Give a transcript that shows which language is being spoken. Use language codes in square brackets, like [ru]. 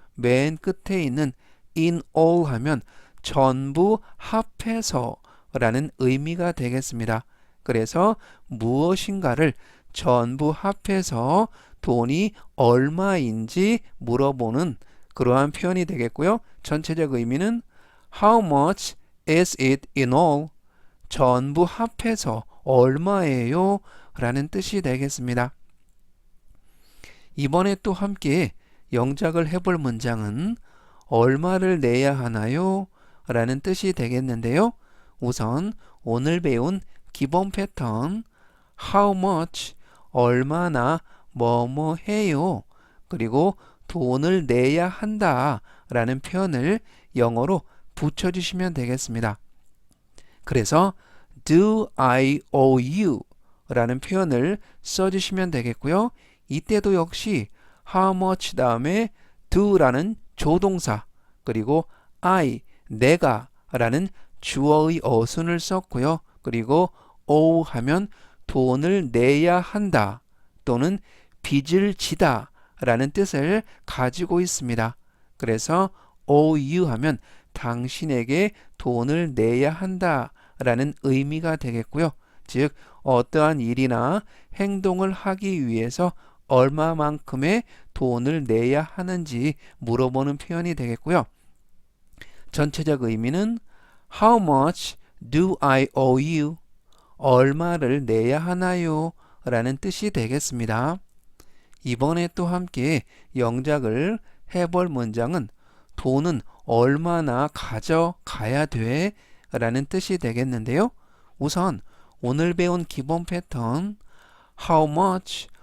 [ko] 맨 끝에 있는 in all 하면 전부 합해서 라는 의미가 되겠습니다. 그래서 무엇인가를 전부 합해서 돈이 얼마인지 물어보는 그러한 표현이 되겠고요. 전체적 의미는 [en] How much is it in all? [ko] 전부 합해서 얼마예요? 라는 뜻이 되겠습니다. 이번에 또 함께 영작을 해볼 문장은 얼마를 내야 하나요? 라는 뜻이 되겠는데요. 우선 오늘 배운 기본 패턴 [en] How much? [ko] 얼마나 뭐뭐 해요? 그리고 돈을 내야 한다 라는 표현을 영어로 붙여주시면 되겠습니다. 그래서 [en] Do I owe you? [ko] 라는 표현을 써주시면 되겠고요. 이때도 역시 How much 다음에 do라는 조동사 그리고 I, 내가 라는 주어의 어순을 썼고요. 그리고 owe 하면 돈을 내야 한다 또는 빚을 지다 라는 뜻을 가지고 있습니다. 그래서 owe you 하면 당신에게 돈을 내야 한다 라는 의미가 되겠고요. 즉 어떠한 일이나 행동을 하기 위해서 얼마만큼의 돈을 내야 하는지 물어보는 표현이 되겠고요. 전체적 의미는 [en] How much do I owe you? [ko] 얼마를 내야 하나요? 라는 뜻이 되겠습니다. 이번에 또 함께 영작을 해볼 문장은 돈은 얼마나 가져가야 돼? 라는 뜻이 되겠는데요. 우선 오늘 배운 기본 패턴 [en] How much?